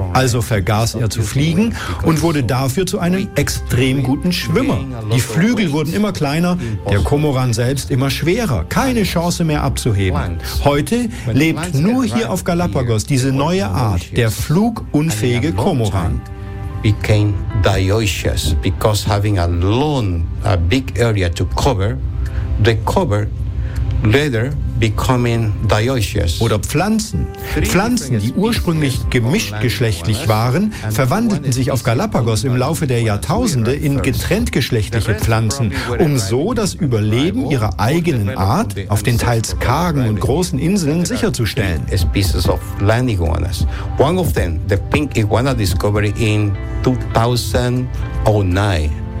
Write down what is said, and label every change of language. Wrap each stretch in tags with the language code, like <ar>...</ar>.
<de>Also vergaß er zu fliegen und wurde dafür zu einem extrem guten Schwimmer. Die Flügel wurden immer kleiner, der Kormoran selbst immer schwerer. Keine Chance mehr abzuheben. Heute lebt nur hier auf Galapagos diese neue Art, der flugunfähige Kormoran.</de> <en>Became dioecious because having a long, a big area to cover, they covered later becoming dioecious.</en> <de>Oder Pflanzen. Pflanzen, die ursprünglich gemischtgeschlechtlich waren, verwandelten sich auf Galapagos im Laufe der Jahrtausende in getrenntgeschlechtliche Pflanzen, um so das Überleben ihrer eigenen Art auf den teils kargen und großen Inseln sicherzustellen.</de> <en>Species of land iguanas. One of them, the pink iguana discovery in 2009.</en>